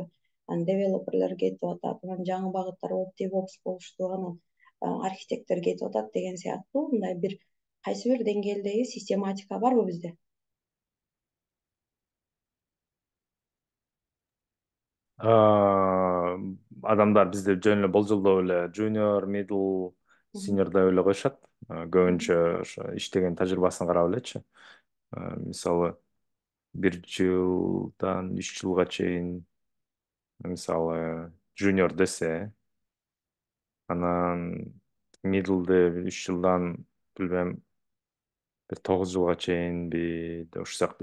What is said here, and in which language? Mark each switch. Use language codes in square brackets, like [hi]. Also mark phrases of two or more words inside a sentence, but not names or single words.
[ky] Анан девелоперлер кетип атат, анан жаңы багыттар болуп DevOps болушту, анан архитектор кетип атат деген сыяктуу мындай бир кайсы бир деңгээлдеги систематика барбы бизде? Адамдар бизде жөн эле болжолдоп эле [en] junior, middle, Мгм. [ky] senior деп эле коюшат. Көбүнчө ошо иштеген тажрыйбасына карап элечи. Мисалы 1 жылдан 3 жылга чейин мисалы junior десе, анан middle'де 3 жылдан билбем бир 9 жылга чейинби ушул сыяктуу.